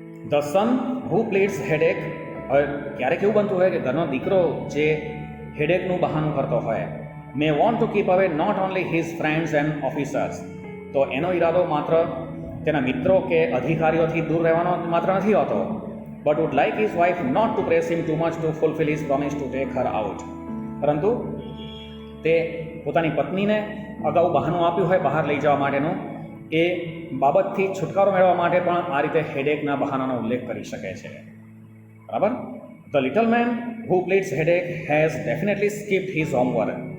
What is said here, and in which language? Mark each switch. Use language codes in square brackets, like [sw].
[en] The son who pleads headache. [gu] હવે ક્યારેક એવું બનતું હોય કે ઘરનો દીકરો જે હેડેકનું બહાનું કરતો હોય [en] May want to keep away not only his friends and officers. [gu] તો એનો ઈરાદો માત્ર તેના મિત્રો કે અધિકારીઓથી દૂર રહેવાનો માત્ર નથી હોતો, [en] but would like his wife not to press him too much to fulfill his promise to take her out. [gu] પરંતુ તે પોતાની પત્નીને અગાઉ બહાનું આપ્યું હોય બહાર લઈ જવા માટેનું, એ બાબતથી છુટકારો મેળવવા માટે પણ આ રીતે હેડેકના બહાનાનો ઉલ્લેખ કરી શકે છે. બરાબર. [en] The little man who pleads headache has definitely skipped his homework.